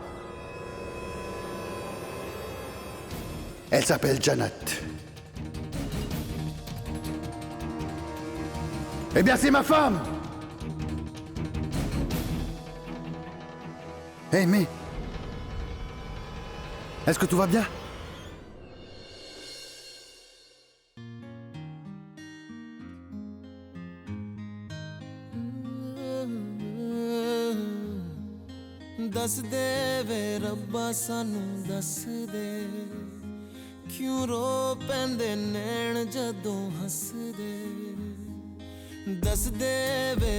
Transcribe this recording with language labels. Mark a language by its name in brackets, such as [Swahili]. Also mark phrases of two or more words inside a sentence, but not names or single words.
[French] Elle s'appelle Janat. Eh bien, c'est ma femme! Eh, mais... Est-ce que tout va bien? [Punjabi] ਦੱਸ ਦੇ ਵੇ ਰੱਬਾ ਸਾਨੂੰ ਦੱਸ ਦੇ ਕਿਉਂ ਰੋ ਪੈਂਦੇ ਨੈਣ ਜਦੋਂ ਹੱਸਦੇ ਦੱਸ ਦੇ ਵੇ